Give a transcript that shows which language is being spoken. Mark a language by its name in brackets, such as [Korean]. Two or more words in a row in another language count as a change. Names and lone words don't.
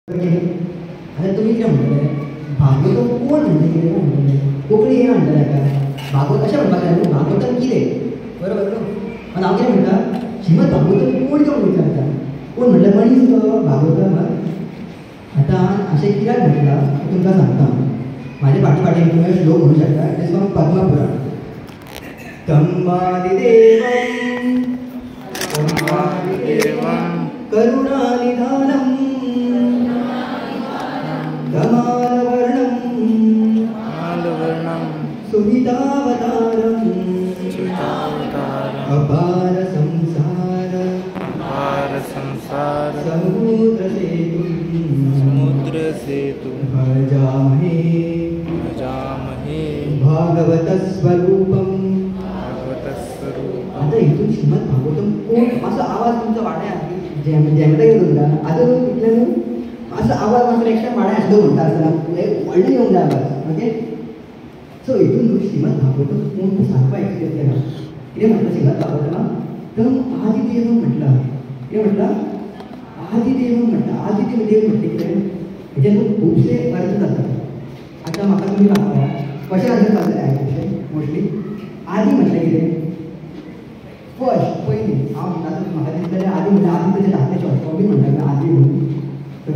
[Konkani] आता तुम्ही कितें म्हणटले भागवत कोण म्हणजे कितें म्हणटले कोंकणी हें म्हणटले का भागवत अशें म्हणपाक जाय न्हू भागवतम कितें बरोबर न्हू पण हांव कितें म्हणटा श्रीमद भागवतम कोण जावन विचारता कोण म्हणल्यार मनीस तो भागवतम आतां अशें कित्याक म्हटलां तुमकां सांगता म्हाजे फाटीं तुमी श्लोक म्हणूं शकता [English] it is from [Konkani] पद्मपुराण [Sanskrit] तम्मादिदेवं करुणानिधानं धमालवर्णं सुहितावतारं अपार संसार समुद्र सेतु भजामहे भागवतस्वरूपं [Konkani] आता इथून श्रीमद भागवतम कोण असं आवाज तुमचा वाड्या जेमता येतो तुमका आता इतले न्हू असं आवाज मात्र एकट्या वाड्या आसलो म्हणटा आसतना व्हडले येवंक जाय आवाज [English] okay so [Konkani] इथून न्हू श्रीमद भागवतम कोण तूं सांगपा एक्सपिरियन्स केला कितें म्हटलं श्रीमद भागवतमा तर आदिदेव म्हटलं कितें म्हटलं आदिदेव म्हटलं आदिदेव देव म्हटलें कितें हेजे न्हू खुबशे अर्थ जातात आतां म्हाका तुमी सांगता कशें अर्थ जाता खुबशे मोस्टली आदी म्हटलें कितें फर्स्ट पयलीं हांव म्हणटा म्हाका दिसलें आदी म्हणल्यार आदी तेजें धाकटें [English] short form [Konkani] बी म्हणटा आदी म्हणून सो